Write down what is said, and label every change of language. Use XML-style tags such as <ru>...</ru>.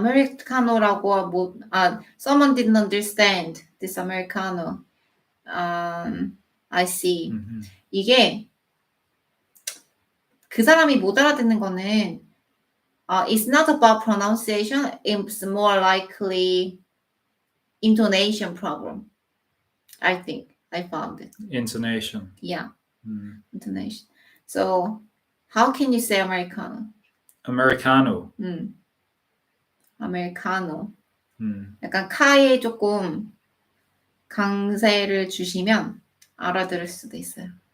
<en>아메리카노라고 someone didn't understand this Americano. I see.</en> <ko>이게 그 사람이 못 알아듣는 거는</ko> <en>it's not about pronunciation. It's more likely intonation problem. I think I found it. Intonation. Yeah. Intonation. So how can you say Americano? Americano. Americano.</en> <ko>약간 카에 조금 강세를 주시면 알아들을 수도 있어요.</ko>